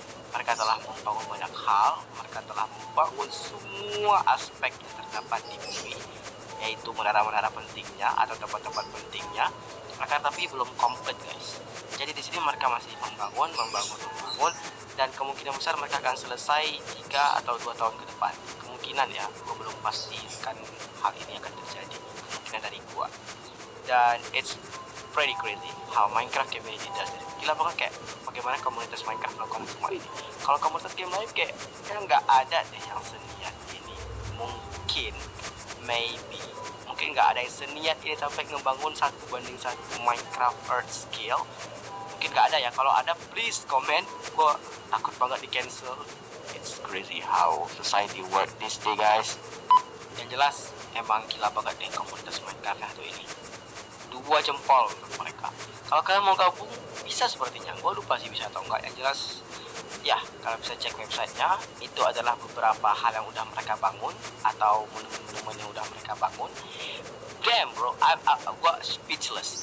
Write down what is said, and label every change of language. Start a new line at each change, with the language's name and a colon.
Indonesian: Mereka telah membangun banyak hal. Mereka telah membangun semua aspek yang terdapat di bumi, yaitu menara-menara pentingnya atau tempat-tempat pentingnya. Tapi belum komplit guys. Jadi di sini mereka masih membangun, dan kemungkinan besar mereka akan selesai 3 atau 2 tahun ke depan. Kemungkinan ya, gue belum pastikan hal ini akan terjadi. Kemungkinan dari gue.
English: Dan it's pretty crazy how Minecraft community does it.
Indonesian: Gila banget, kayak bagaimana komunitas Minecraft melakukan semua ini. Kalau komunitas game lain kayak nggak ada deh yang seniat ini. Mungkin, maybe, mungkin nggak ada yang seniat ini sampai ngebangun 1:1 Minecraft Earth scale. Mungkin nggak ada ya. Kalau ada
English: please comment.
Indonesian: Gue takut banget di cancel.
English: It's crazy how society work this day guys.
Indonesian: Yang jelas emang gila banget deh komunitas Minecraft satu ini. 2 jempol untuk mereka. Kalau kalian mau gabung bisa sepertinya. Gue lupa sih bisa atau enggak. Yang jelas ya, kalian bisa cek websitenya. Itu adalah beberapa hal yang udah mereka bangun atau menu-menu yang udah mereka bangun. Damn bro, gue speechless.